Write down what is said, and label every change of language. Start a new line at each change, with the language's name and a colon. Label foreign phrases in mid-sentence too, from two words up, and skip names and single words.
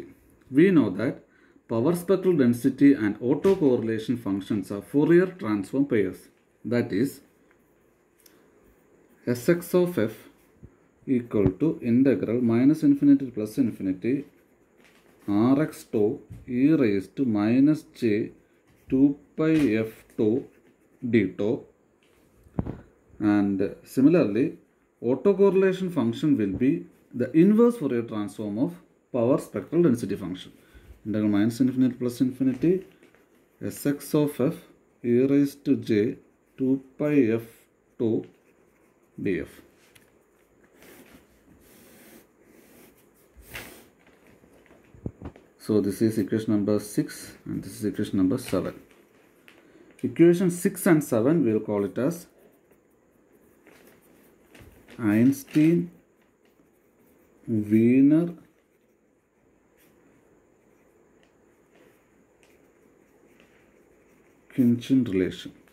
English: We know that power spectral density and autocorrelation functions are Fourier transform pairs. That is, Sx of f equal to integral minus infinity to plus infinity Rx tau e raised to minus j 2 pi f tau d tau. And similarly, autocorrelation function will be the inverse Fourier transform of power spectral density function. Integral minus infinity plus infinity Sx of f e raised to j 2 pi f tau df. So this is equation number 6 and this is equation number 7. Equation 6 and 7 we will call it as Einstein-Wiener Khinchin relation.